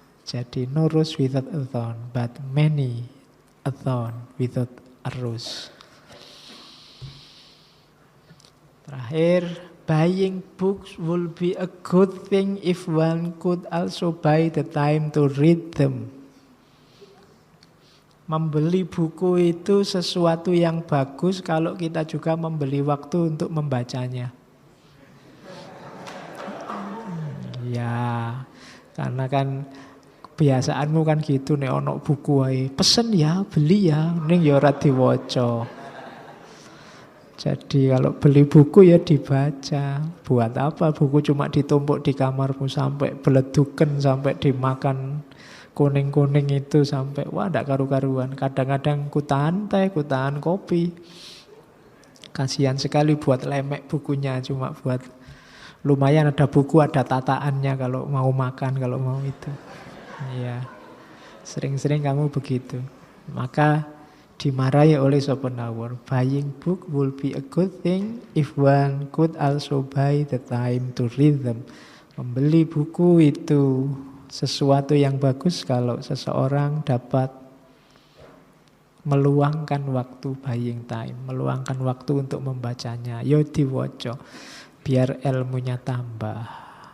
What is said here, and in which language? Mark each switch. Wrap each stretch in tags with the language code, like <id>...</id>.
<en>Jadi no rose without a thorn, but many a thorn without a rose. Terakhir, buying books will be a good thing if one could also buy the time to read them.</en> <id>Membeli buku itu sesuatu yang bagus kalau kita juga membeli waktu untuk membacanya.</id> <jv>Ya,</jv> <id>karena kan kebiasaanmu kan gitu,</id> <jv>nek ono buku wae pesen ya, beli ya, ning ya ora diwaca.</jv> <id>Jadi kalau beli buku ya dibaca. Buat apa buku cuma ditumpuk di kamarmu sampai beleduken, sampai dimakan kuning-kuning itu sampai wah</id> <jv>ndak karu-karuan.</jv> <id>Kadang-kadang ku tahan teh, ku tahan kopi. Kasihan sekali buat lemek bukunya, cuma buat lumayan ada buku, ada tataannya kalau mau makan, kalau mau itu. Iya. Sering-sering kamu begitu. Maka Dimarahi oleh Schopenhauer.</id> <en>Buying book would be a good thing if one could also buy the time to read them.</en> <id>Membeli buku itu sesuatu yang bagus kalau seseorang dapat meluangkan waktu</id> <en>buying time,</en> <id>meluangkan waktu untuk membacanya.</id> <jv>Yo diwoco,</jv> <id>biar ilmunya tambah.</id>